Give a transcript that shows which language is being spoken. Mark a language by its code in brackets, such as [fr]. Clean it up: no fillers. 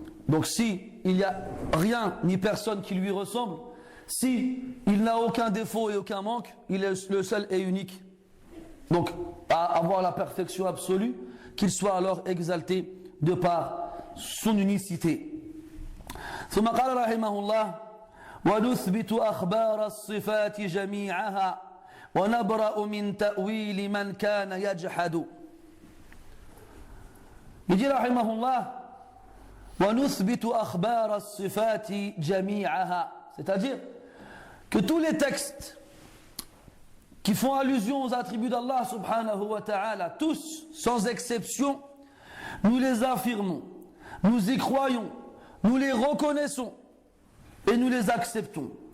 [fr] Donc si il n'y a rien ni personne qui lui ressemble, si il n'a aucun défaut et aucun manque, il est le seul et unique. Donc à avoir la perfection absolue, qu'il soit alors exalté de par son unicité. [ar] ثم قال رحمه الله ونثبت أخبار الصفات جميعها ونبرأ من تأويل من كان يجحد. [fr] Il dit [ar] رحمه الله وَنُثْبِتُ أَخْبَارَ الصِّفَاتِ جَمِيعَهَا. [fr] C'est-à-dire que tous les textes qui font allusion aux attributs d'Allah subhanahu wa ta'ala, tous, sans exception, nous les affirmons, nous y croyons, nous les reconnaissons et nous les acceptons.